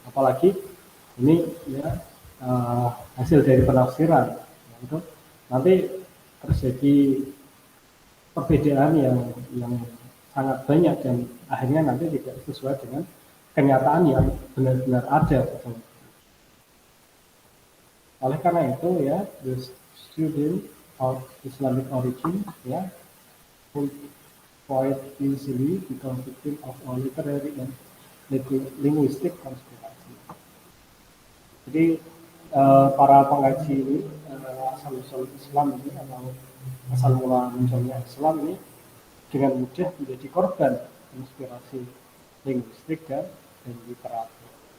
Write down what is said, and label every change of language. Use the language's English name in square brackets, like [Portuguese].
[Indonesian] Apalagi ini ya hasil dari penafsiran ya, itu nanti terjadi perbedaan yang sangat banyak dan akhirnya nanti tidak sesuai dengan kenyataan yang benar-benar ada. Oleh karena itu ya, [English] the student of Islamic origin ya would quite easily become victim of a literary and linguistic conspiracy. [Indonesian] Jadi para pengkaji ini asal-usul Islam ini atau asal mula munculnya Islam ini dengan mudah menjadi korban inspirasi linguistik dan literatur.